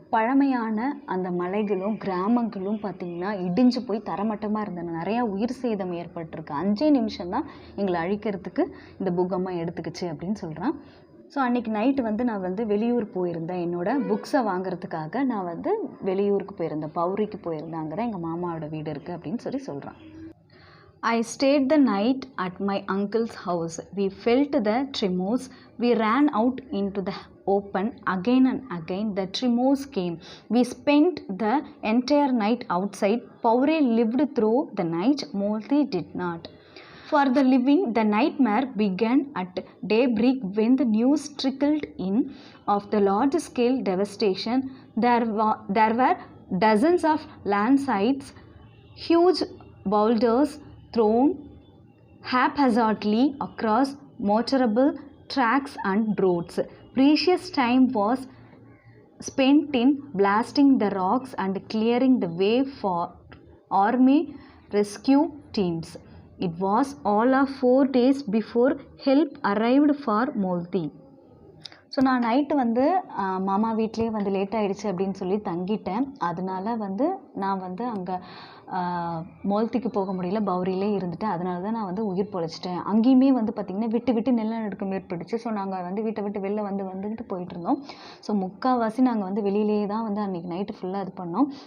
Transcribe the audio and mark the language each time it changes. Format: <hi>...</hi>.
<ta>பழமையான அந்த மலைகளும் கிராமங்களும் பார்த்திங்கன்னா இடிஞ்சு போய் தரமட்டமாக இருந்தன, நிறையா உயிர் சேதம் ஏற்பட்டிருக்கு. 5 நிமிஷம் தான் எங்களை அழிக்கிறதுக்கு இந்த பூகம்பம் எடுத்துக்கிச்சு அப்படின்னு சொல்கிறான். ஸோ அன்றைக்கி நைட்டு வந்து நான் வந்து வெளியூர் போயிருந்தேன், என்னோடய புக்ஸை வாங்குறதுக்காக நான் வந்து வெளியூருக்கு போயிருந்தேன், பௌரிக்கு போயிருந்தேன். அங்கே தான் எங்கள் மாமாவோட வீடு இருக்குது அப்படின்னு சொல்கிறான்.</ta> <en>I stayed the night at my uncle's house. We felt the tremors. We ran out into the open. Again and again the tremors came. We spent the entire night outside. Pauri lived through the night. Molti did not. For the living, the nightmare began at daybreak when the news trickled in of the large-scale devastation. There were dozens of landslides, huge boulders thrown haphazardly across motorable tracks and roads. Precious time was spent in blasting the rocks and clearing the way for army rescue teams. It was all of 4 days before help arrived for Molti.</en> <ta>So நான் night வந்து மாமா வீட்லேயே வந்து late ஆகிடுச்சு அப்படின்னு சொல்லி தங்கிட்டேன். அதனால வந்து நான் வந்து அங்கே மோல்த்திக்கு போக முடியல, பௌரியிலே இருந்துட்டேன். அதனால தான் நான் வந்து உயிர் பொழைச்சிட்டேன். அங்கேயுமே வந்து பார்த்திங்கன்னா விட்டு நிலநடுக்கம் ஏற்பட்டுச்சு. ஸோ நாங்கள் வந்து வீட்டை விட்டு வெளில வந்துட்டு போயிட்டு இருந்தோம். ஸோ முக்கால்வாசி நாங்கள் வந்து வெளியிலேயே தான் வந்து அன்றைக்கி நைட்டு ஃபுல்லாக இது பண்ணோம்.</ta>